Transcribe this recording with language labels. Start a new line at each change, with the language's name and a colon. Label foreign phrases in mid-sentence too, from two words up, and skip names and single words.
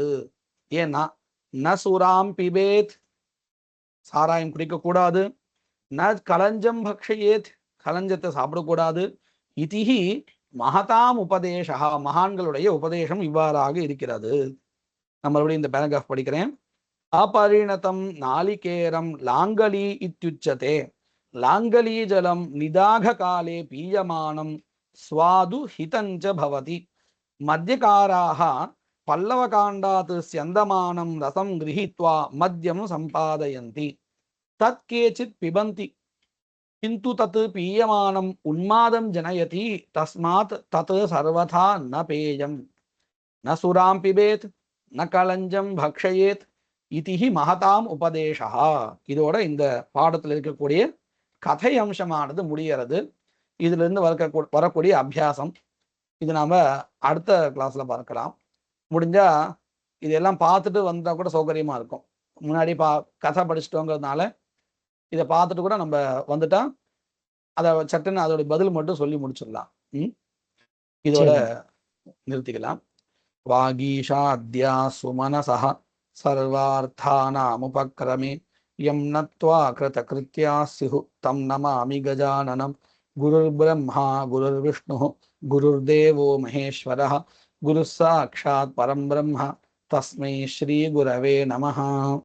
Tamil: ஏன்னா
Sanskrit: न सुरां पिबेत्
Tamil: சாராயம் குடிக்க கூடாது,
Sanskrit: न कलञ्जं भक्षयेत्
Tamil: கலஞ்சத்தை சாப்பிடக்கூடாது.
Sanskrit: इति हि महताम् उपदेशः
Tamil: மகான்களுடைய உபதேசம் இவ்வாறாக இருக்கிறது. நம்மளுடைய இந்த பேராகிராஃப் படிக்கிறேன்.
Sanskrit: अपरिणतं नालिकेरं लाङ्गली इत्युच्यते लाङ्गली जलं निदाघकाले पीयमानं स्वादु हितं च भवति मद्यकाराः पल्लवकाण्डात् स्यन्दमानं रसं गृहीत्वा मद्यं सम्पादयन्ति तत् केचित् पिबन्ति किन्तु तत् पीयमानम् उन्मादं जनयति तस्मात् तत् सर्वथा न पेयं न सुरां पिबेत् न कलञ्जं भक्षयेत् इति हि महताम् उपदेशः.
Tamil: இதோட இந்த பாடத்தில் இருக்கக்கூடிய கதை அம்சமானது முடிகிறது. இதுல இருந்து வரக்கூடிய அபியாசம் இது நாம அடுத்த கிளாஸ்ல பார்க்கலாம். முடிஞ்சா இதெல்லாம் பார்த்துட்டு வந்தா கூட சௌகரியமா இருக்கும். முன்னாடி கதை படிச்சுட்டோங்கிறதுனால இதை பார்த்துட்டு கூட நம்ம வந்துட்டா அதை சட்டுன்னு அதோட பதில் மட்டும் சொல்லி முடிச்சிடலாம். இதோட நிறுத்திக்கலாம்.
Sanskrit: वागीशा आद्याः सुमनसः सर्वार्थानामुपक्रमे यं नत्वा कृतकृत्या स्युः तं नमामि गजाननं. गुरुर्ब्रह्मा गुरुर्विष्णुः गुरुर्देवो महेश्वरः गुरुः साक्षात् परं ब्रह्म तस्मै श्री गुरवे नमः.